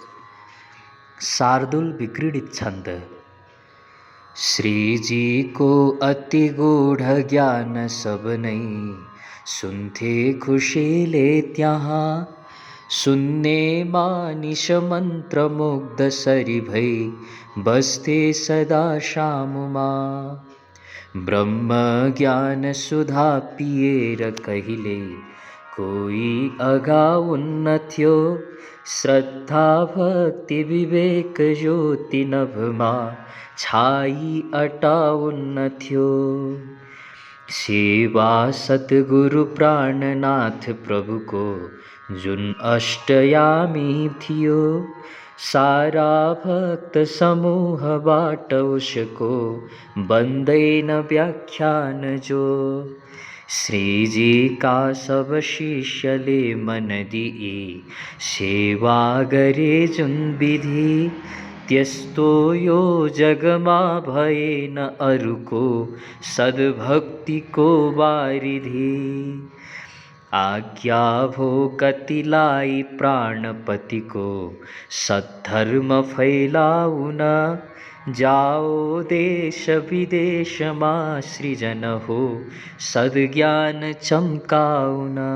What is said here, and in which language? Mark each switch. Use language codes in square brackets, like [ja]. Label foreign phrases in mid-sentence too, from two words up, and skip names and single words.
[ne] शार्दूल विक्रीडित छन्द। श्रीजीको अति गूढ ज्ञान सब नै सुन्थे खुशीले त्यहाँ, सुन्ने मानिस मन्त्र मुग्ध सरी भई बस्थे सदा शामुमा। ब्रह्म ज्ञान सुधा पिएर कहिले कोई अगाउन्न थियो, श्रद्धा भक्ति विवेक ज्योति नभमा छाई अटाउन्न थियो। सेवा सतगुरु प्राणनाथ प्रभुको जुन अष्टयामी थियो, सारा भक्त समूहबाट उसको बन्दैन व्याख्यान जो। श्रीजी का सब शिष्यले मन दिई सेवा गरे जुन विधि, त्यस्तो यो जगमा भएन अरूको सद्भक्तिको वारिधि। आज्ञा भो कतिलाई प्राणपतिको सद्धर्म फैलाउन, जाओ देश विदेशमा सृजन हो सद्ज्ञान चम्काउन।